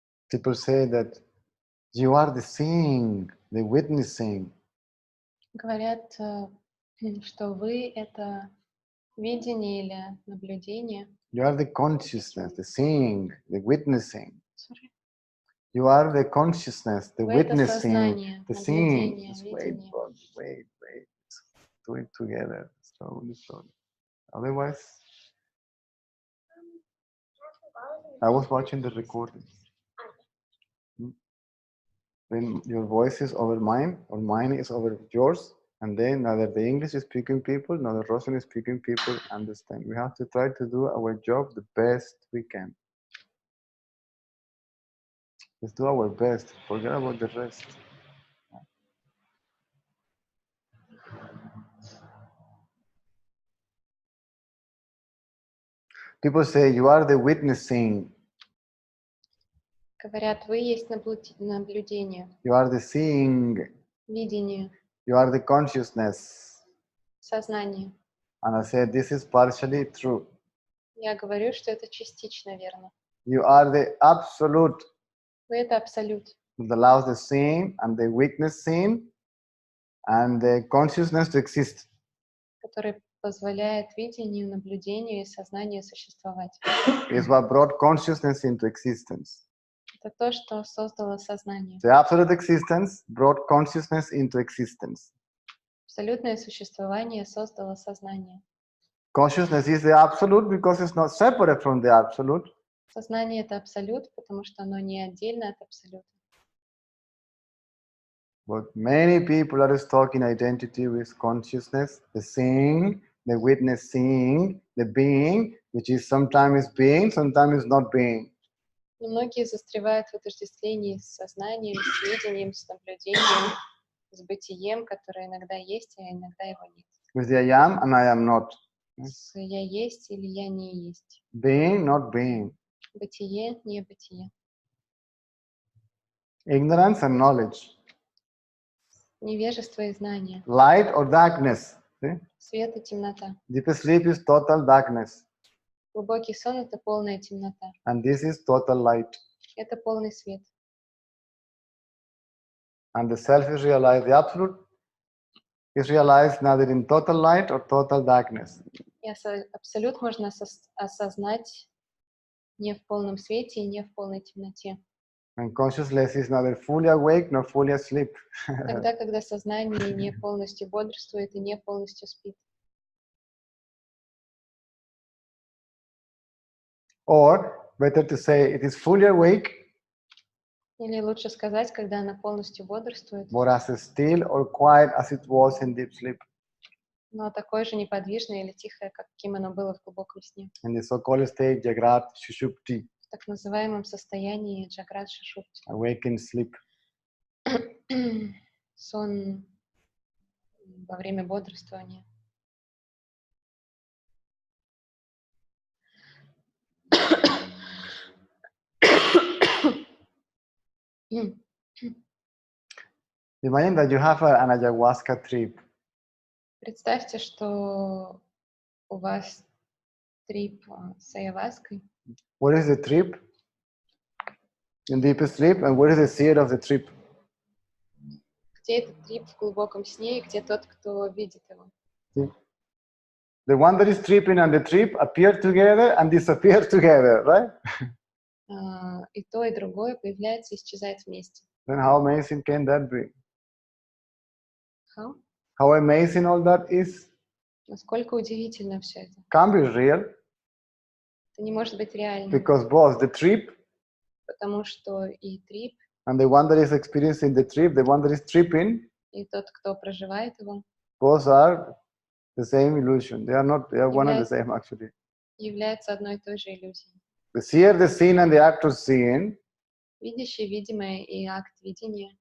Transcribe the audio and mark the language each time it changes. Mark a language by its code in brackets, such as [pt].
[en] People say that you are the seeing, the witnessing. [ru] Говорят, что вы — это видение или наблюдение. [en] You are the consciousness, the seeing, the witnessing. Sorry. You are the consciousness, the [ru] Вы — это [en] witnessing, [ru] сознание, [en] the seeing. [ru] наблюдение, [en] Just wait, [ru] видение. [en] bro. Wait. Do it together, slowly. Otherwise, I was watching the recording. When your voice is over mine, or mine is over yours, and then neither the English speaking people nor the Russian speaking people understand. We have to try to do our job the best we can. Let's do our best. Forget about the rest. People say you are the witnessing. [ru] Говорят, вы есть наблюдение, [en] You are the seeing. [ru] видение, [en] You are the consciousness. [ru] сознание. [en] And I say this is partially true. [ru] Я говорю, что это частично верно. [en] You are the absolute [ru] Вы это абсолют, [en] that allows the seeing and the weakness seen and the consciousness to exist. [ru] который позволяет видению, наблюдению и сознанию существовать. [en] Is what brought consciousness into existence. [ru] Это то, что создало сознание. [en] The absolute existence brought consciousness into existence. [ru] Абсолютное существование создало сознание. [en] Consciousness is the absolute because it's not separate from the absolute. [ru] Сознание — это абсолют, потому что оно не отдельно от абсолюта. [en] But many people are stuck in identity with consciousness, the seeing, the witness seeing, the being, which is sometimes being, sometimes not being. [ru] Но многие застревают в отождествлении с сознанием, с видением, с наблюдением, с бытием, которое иногда есть, а иногда его нет. [en] With the I am and I am not. [ru] С «я есть» или «я не есть». [en] Being, not being. [ru] Бытие, не бытие. [en] Ignorance and knowledge. [ru] Невежество и знание. [en] Light or darkness. See? [ru] Свет и темнота. [en] Deep sleep is total darkness. [ru] Глубокий сон — это полная темнота. [en] And this is total light. [ru] Это полный свет. [en] And the self is realized, the absolute is realized neither in total light or total darkness. [ru] И абсолют можно осознать не в полном свете и не в полной темноте. [en] And consciousness is neither fully awake nor fully asleep. [ru] Тогда, когда сознание не полностью бодрствует и не полностью спит. [en] Or, better to say, it is fully awake, [ru] Или лучше сказать, когда она полностью бодрствует, [en] but as still or quiet as it was in deep sleep. [ru] но такое же неподвижное или тихое, каким оно было в глубоком сне. [en] In the so-called state, Jagrat Shushupti, [ru] В так называемом состоянии Джаграт Шишупти. [en] awakened sleep. [ru] Сон во время бодрствования. [en] Imagine that you have an ayahuasca trip. [ru] Представьте, что у вас трип с ayahuasca. [en] What is the trip? In deep sleep, and what is the seed of the trip? [ru] Где этот трип в глубоком сне и где тот, кто видит его? [en] See? The one that is tripping and the trip appear together and disappear together, right? [ru] И то, и другое появляется и исчезает вместе. [en] Then how amazing can that be? How? How amazing all that is? [ru] Насколько удивительно все это. [en] Can't be real [ru] Это не может быть реальным, [en] because both the trip [ru] потому что и трип, [en] and the one that is experiencing the trip, the one that is tripping, [ru] и tот, кто проживает его, [en] both are the same illusion. They are not, they are one and the same actually. [ru] являются одной и той же иллюзией. [en] The seer, the seen, and the actor seen [ru] Видящее, видимое и акт видения